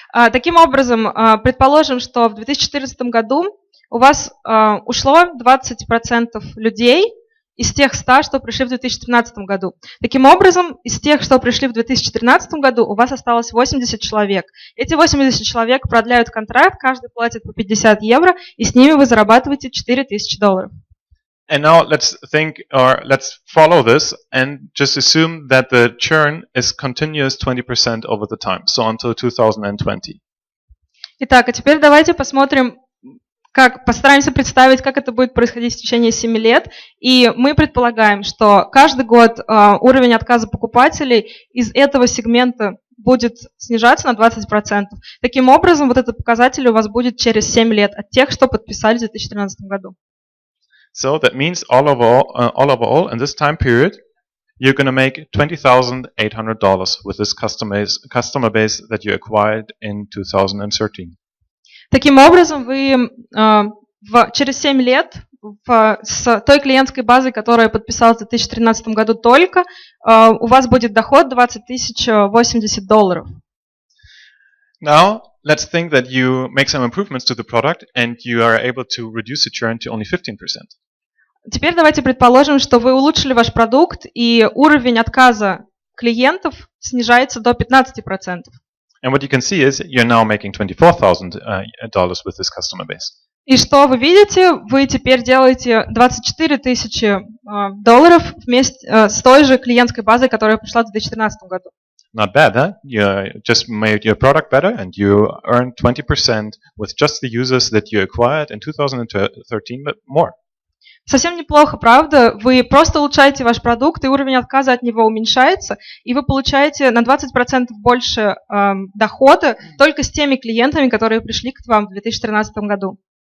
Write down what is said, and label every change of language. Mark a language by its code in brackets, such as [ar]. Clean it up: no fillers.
[ru] Таким образом, предположим, что в 2014 году у вас ушло 20% людей из тех 100, что пришли в 2013 году. Таким образом, из тех, что пришли в 2013 году, у вас осталось 80 человек. Эти 80 человек продляют контракт, каждый платит по €50, и с ними вы зарабатываете $4000. [en] And now let's follow this and just assume that the churn is continuous 20% over the time, so until 2020. [ru] Итак, а теперь давайте посмотрим, постараемся представить, как это будет происходить в течение 7 лет. И мы предполагаем, что каждый год уровень отказа покупателей из этого сегмента будет снижаться на 20%. Таким образом, вот этот показатель у вас будет через 7 лет от тех, что подписали в 2013 году. [en] So that means all overall, in this time period, you're going to make $20,800 with this customer base that you acquired in 2013. [ru] Таким образом, вы через 7 лет с той клиентской базой, которая подписалась в 2013 году только, у вас будет доход $20,080. [en] Now, let's think that you make some improvements to the product and you are able to reduce the churn to only 15%. [ru] Теперь давайте предположим, что вы улучшили ваш продукт, и уровень отказа клиентов снижается до 15%. [en] And what you can see is you're now making $24,000 with this customer base. [ru] И что вы видите? Вы теперь делаете $24,000 вместе с той же клиентской базой, которая пришла в 2013 году. [en] Not bad, huh? You just made your product better and you earned 20% with just the users that you acquired in 2013, but more. [ru] Совсем неплохо, правда? Вы просто улучшаете ваш продукт, и уровень отказа от него уменьшается, и вы получаете на 20% больше дохода только с теми клиентами, которые пришли к вам в 2013 году.